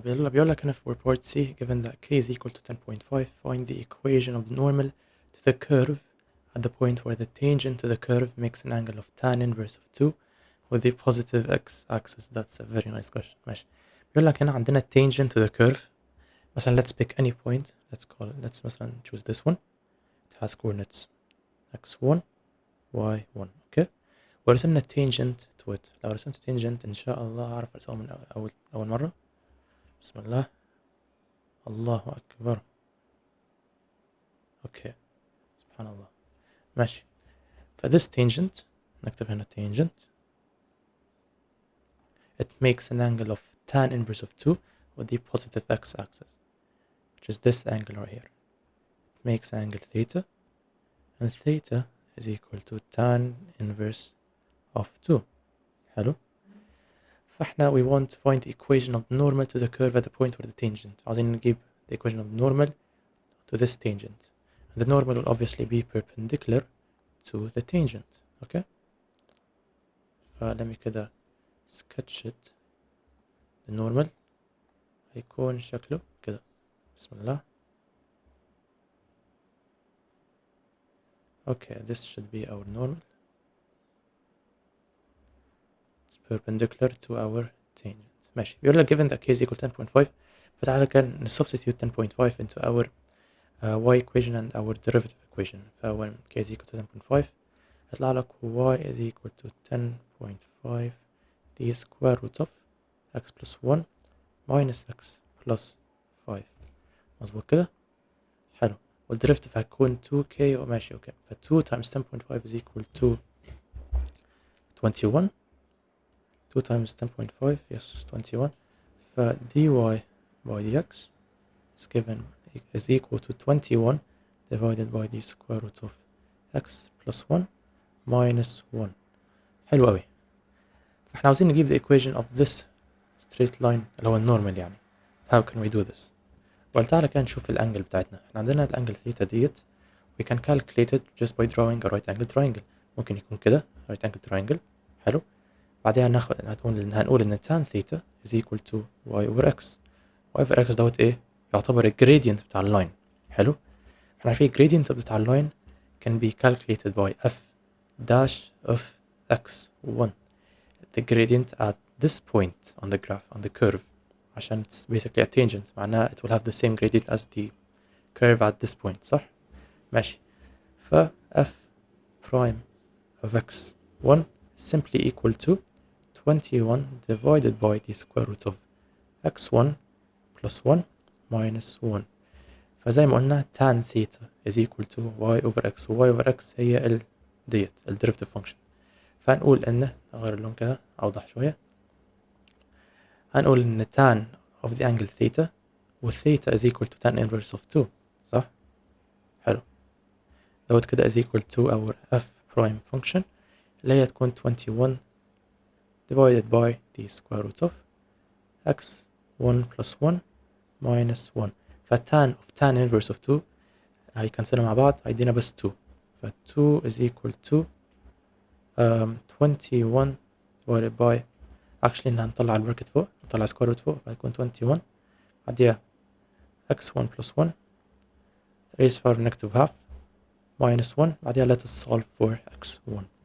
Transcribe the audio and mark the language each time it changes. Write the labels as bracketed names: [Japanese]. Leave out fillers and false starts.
[Arabic] بيقول لك هنا [English] for part C, given that k is equal to 10.5, find the equation of the normal to the curve at the point where the tangent to the curve makes an angle of tan inverse of 2 with the positive x-axis. That's a very nice question. [Arabic] ماشي. بيقول لك هنا عندنا [English] tangent to the curve. مثلا let's pick any point. Let's مثلا choose this one. It has coordinates x1 y1. okay. [Arabic] ورسمنا tangent to it. لو رسمت tangent إن شاء الله أعرف أرسمه من أول مرة. بسم الله. الله أكبر. okay. سبحان الله. ماشي. [English] this tangent [Arabic] نكتب هنا [English] tangent. It makes an angle of tan inverse of 2 with the positive x-axis, which is this angle right here. It makes angle theta, and theta is equal to tan inverse of 2. [Arabic] حلو. [English] فاحنا we want to find the equation of normal to the curve at the point where the tangent. [Arabic] عاوزين نجيب [English] the equation of normal to this tangent. the normal will obviously be perpendicular to the tangent. okay, [Arabic] فلمي كده [English] sketch it. [Arabic] the normal هيكون شكله كده. بسم الله. [English] okay, this should be our normal. it's perpendicular to our tangent. [Arabic] ماشي. بيقول لك [English] given that k is equal to 10.5 [Arabic] فتعالى كان [English] substitute 10.5 into our y equation and our derivative equation. فأول k is equal to 10.5 [Arabic] هيطلع لك [English] y is equal to 10.5 the square root of x plus 1 minus x plus 5. [Arabic] مظبوط كده؟ حلو. والديريفيتيف هتكون 2k وماشي. [English] Okay, ف 2 times 10.5 is equal to 21. 2 times 10.5 yes 21. ف dy by dx is given is equal to 21 divided by the square root of x plus 1 minus 1. [Arabic] حلو قوي. فاحنا عاوزين نجيب [English] the equation of this straight line [Arabic] اللي هو النورمال يعني. [English] how can we do this؟ [Arabic] تعالى كده نشوف الانجل بتاعتنا. احنا عندنا الانجل ثيتا ديت [English] we can calculate it just by drawing a right angle triangle. [Arabic] ممكن يكون كده right angle triangle. حلو. بعدها هنقول ان [English] tan theta is equal to y over x. [Arabic] y over x دوت ايه؟ يعتبر الجريدينت بتاع اللاين. حلو. احنا عارفين الجريدينت بتاع اللاين [English] can be calculated by f dash of x1. the gradient at this point on the graph on the curve عشان it's basically a tangent [Arabic] معناها [English] it will have the same gradient as the curve at this point. [Arabic] صح؟ ماشي. [English] ف f prime of x1 is simply equal to 21 divided by the square root of x1 plus 1 minus 1. [Arabic] فزي ما قلنا [English] tan theta is equal to y over x. y over x هي ديت ال derivative function. [Arabic] فهنقول ان نغير اللون كده اوضح شوية. هنقول ان [English] tan of the angle theta و theta is equal to tan inverse of 2. [Arabic] صح؟ حلو. دوت كده [English] is equal to our f prime function [Arabic] اللي هي تكون [English] 21 divided by the square root of x1 plus 1 minus 1. فtan of tan inverse of 2 [Arabic] هيكنسلوا مع بعض هيدينا بس 2. [English] ف 2 is equal to 21 divided by actually [Arabic] هنطلع البراكت فوق نطلع square root فوق [English] فهيكون 21 بعديها x1 plus 1 raised power negative half minus 1 بعديها let us solve for x1.